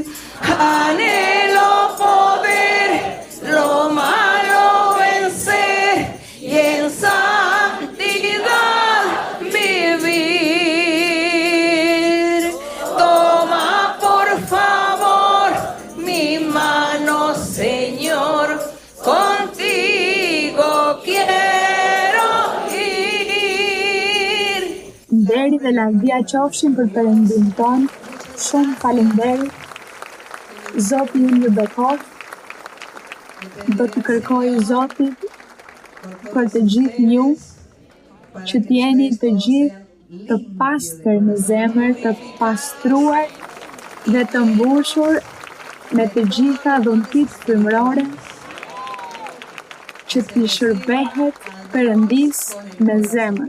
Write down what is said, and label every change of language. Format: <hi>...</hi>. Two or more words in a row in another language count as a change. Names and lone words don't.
<es>Anhelo poder lo malo vencer y en santidad vivir. Toma por favor mi mano, Señor, contigo quiero ir.</es> <sq>Deri dhe lavdia qofshin për Perëndin ton. Shumë faleminderit. Zoti ju ju bekoft. Do të kërkoj Zotit për të gjithë ju që t'jeni të gjithë të pastër në zemër, të pastruar dhe të mbushur me të gjitha dhuntit frymërore, që t'i shërbehet Perëndis me zemër.</sq>